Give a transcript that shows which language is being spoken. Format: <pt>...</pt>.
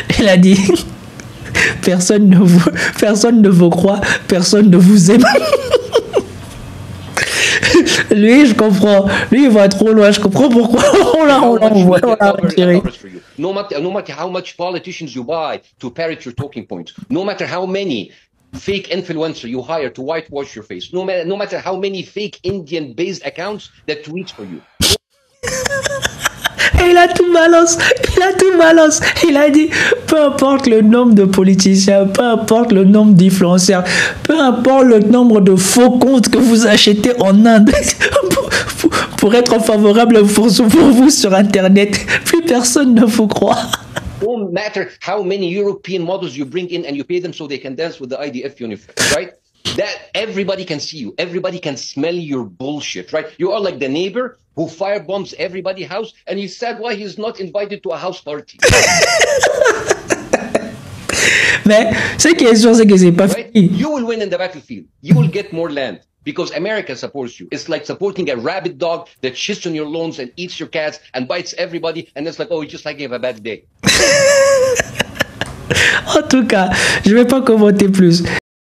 <fr>Il a dit personne ne vous croit, personne ne vous aime. Lui, je comprends. Lui, il va trop loin. Je comprends pourquoi on l'a envoyé.</fr> <en>No matter how much politicians you buy to parrot your talking points, no matter how many fake influencer you hire to whitewash your face, no matter how many fake Indian-based accounts that tweet for you.</en> <fr>Et il a tout balance, il a dit, peu importe le nombre de politiciens, peu importe le nombre d'influenceurs, peu importe le nombre de faux comptes que vous achetez en Inde pour être favorable pour vous sur Internet, plus personne ne vous croit.</fr> <en>No matter how many European models you bring in and you pay them so they can dance with the IDF uniform, right? That everybody can see you. Everybody can smell your bullshit, right? You are like the neighbor who firebombs everybody's house and he's sad why he's not invited to a house party.</en> <fr>Mais ce qui est sûr, c'est que c'est pas fini.</fr> <en>You will win in the battlefield. You will get more land because America supports you. It's like supporting a rabid dog that shits on your lawns and eats your cats and bites everybody. And it's like, oh, just like you have a bad day.</en> <fr>En tout cas, je vais pas commenter plus.</fr>